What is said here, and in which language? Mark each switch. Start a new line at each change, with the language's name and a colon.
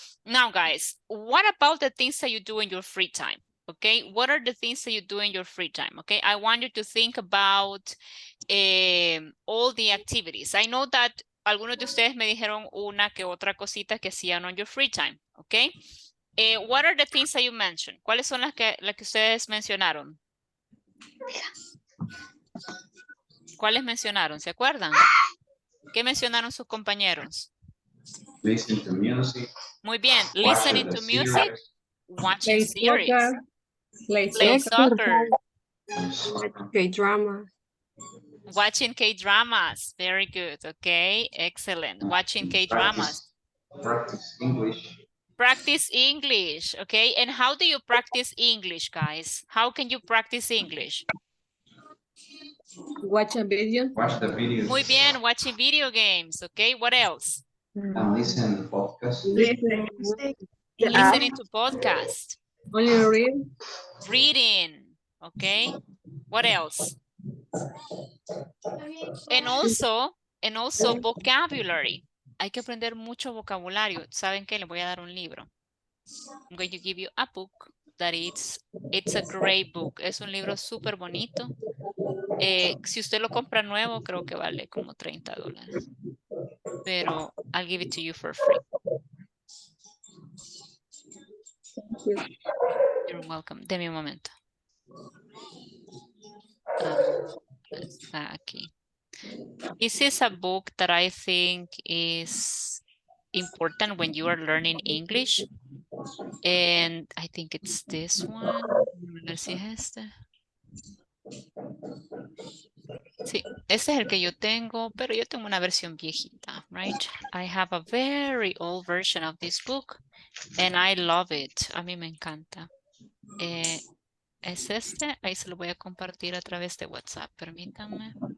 English: Now, guys, what about the things that you do in your free time? Okay, what are the things that you do in your free time? Okay, I want you to think about all the activities. I know that
Spanish: algunos de ustedes me dijeron una que otra cosita que hacían
English: on your free time. Okay, what are the things that you mentioned?
Spanish: ¿Cuáles son las que ustedes mencionaron? ¿Cuáles mencionaron? ¿Se acuerdan? ¿Qué mencionaron sus compañeros?
English: Listen to music.
Spanish: Muy bien.
English: Listening to music, watching Play series, soccer, play play soccer, K-drama. watching K-dramas. Very good. Okay, excellent. Watching K-dramas. Practice English. Practice English. Okay, and how do you practice English, guys? How can you practice English? watch a video. Watch the videos.
Spanish: Muy bien,
English: watching video games. Okay, what else? And listen to podcasts. Listening to podcasts. Only read. Reading. Okay, what else? And also vocabulary.
Spanish: Hay que aprender mucho vocabulario. ¿Saben qué? Les voy a dar un libro.
English: I'm going to give you a book. that it's a great book.
Spanish: Es un libro súper bonito. Si usted lo compra nuevo, creo que vale como $30.
English: Pero I'll give it to you for free. Thank you. You're welcome.
Spanish: Deme un momento. Está aquí.
English: This is a book that I think is important when you are learning English. And I think it's this one.
Spanish: A ver si es este. Sí, este es el que yo tengo, pero yo tengo una versión viejita, right?
English: I have a very old version of this book and I love it.
Spanish: A mí me encanta. Es este, ahí se lo voy a compartir a través de WhatsApp, permítanme.